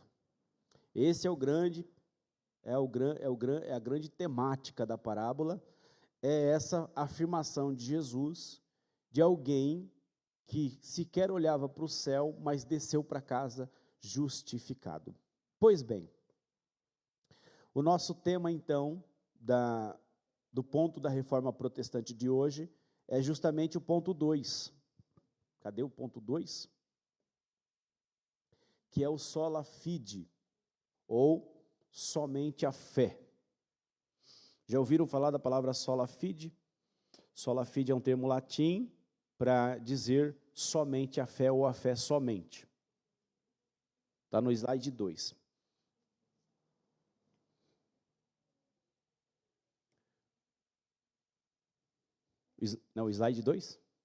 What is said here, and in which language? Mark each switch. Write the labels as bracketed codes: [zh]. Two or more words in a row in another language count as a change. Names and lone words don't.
[pt] Esse é a grande temática da parábola, é essa afirmação de Jesus, de alguém que sequer olhava para o céu, mas desceu para casa justificado. Pois bem, o nosso tema então, do ponto da reforma protestante de hoje, é justamente o ponto 2. Cadê o ponto 2? Que é o [la] sola fide, [pt] ou somente a fé. Já ouviram falar da palavra [la] sola fide? Sola fide [pt] é um termo latim para dizer somente a fé ou a fé somente. Está no slide 2. Não, slide 2?